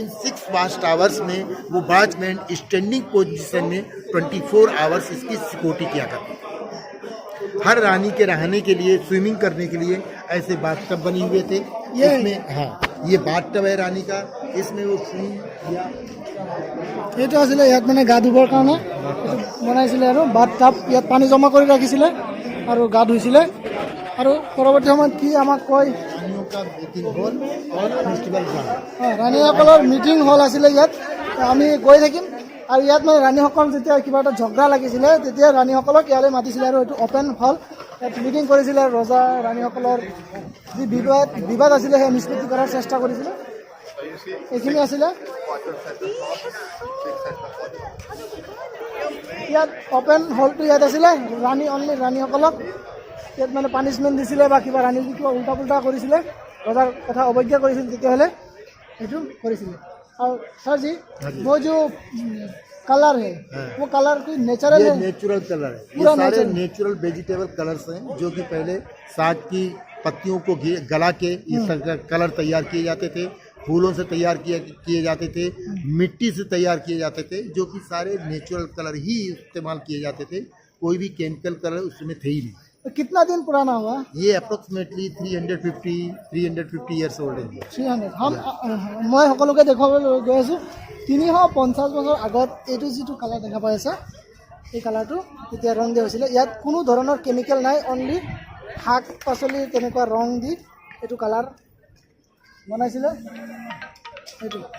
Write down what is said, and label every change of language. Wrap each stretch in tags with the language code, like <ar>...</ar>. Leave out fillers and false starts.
<hi>इन 6 watch towers में वो watchman standing position में 24 आवर्स इसकी सिक्योरिटी किया करते थे। हर रानी के रहने के लिए, स्विमिंग करने के लिए ऐसे बाथटब बने हुए थे। इसमें ये बाथटब है रानी का, इसमें वो स्विमिंग या</hi> <as>এইটো আছিলে ইয়াত মানে গা ধুবৰ কাৰণে বনাইছিলে আৰু বাথটাব ইয়াত পানী জমা কৰি ৰাখিছিলে আৰু গা ধুইছিলে। আৰু পৰৱৰ্তী সময়ত কি আমাক কয়</as> <hi>रानियों का मीटिंग हॉल और फेस्टिवल ग्राउंड।</hi> <as>ৰাণীসকলৰ মিটিং হল আছিলে ইয়াত। আমি গৈ থাকিম আৰু ইয়াত মানে ৰাণীসকল যেতিয়া কিবা এটা ঝগড়া লাগিছিলে তেতিয়া ৰাণীসকলক ইয়ালৈ মাতিছিলে আৰু এইটো অপেন হল। ইয়াত মিটিং কৰিছিলে, ৰজা ৰাণীসকলৰ যি বিবাদ আছিলে সেই নিষ্পত্তি কৰাৰ চেষ্টা কৰিছিলে। এইখিনি আছিলে ইয়াত অপেন হলটো ইয়াত আছিলে। অনলি ৰাণীসকলক ইয়াত মানে পানিছমেণ্ট দিছিলে বা কিবা ৰাণী কিবা উল্টা পুল্টা কৰিছিলে, ৰজাৰ কথা অৱজ্ঞা কৰিছিল, তেতিয়াহ'লে সেইটো কৰিছিলে।</as> <hi>और सर जी वो जो कलर है वो कलर कोई नेचुरल ये है? नेचुरल कलर है। ये पूरा सारे नेचुरल। नेचुरल वेजिटेबल कलर्स हैं जो कि पहले साग की पत्तियों को गला के ये कलर तैयार किए जाते थे, फूलों से तैयार किए जाते थे, मिट्टी से तैयार किए जाते थे, जो कि सारे नेचुरल कलर ही इस्तेमाल किए जाते थे। कोई भी केमिकल कलर उसमें थे ही नहीं। तो कितना दिन पुराना हुआ? ये अप्रोक्सीमेटली 350 ईयर्स ओल्ड है।</hi> <as>300 মই সকলোকে দেখুৱাবলৈ গৈ আছোঁ। 350 বছৰ আগত এইটো যিটো কালাৰ দেখা পাই আছে এই কালাৰটো তেতিয়া ৰং দিয়া হৈছিলে। ইয়াত কোনো ধৰণৰ কেমিকেল নাই, অনলি শাক পাচলি তেনেকুৱা ৰং দি এইটো কালাৰ বনাইছিলে এইটো।</as>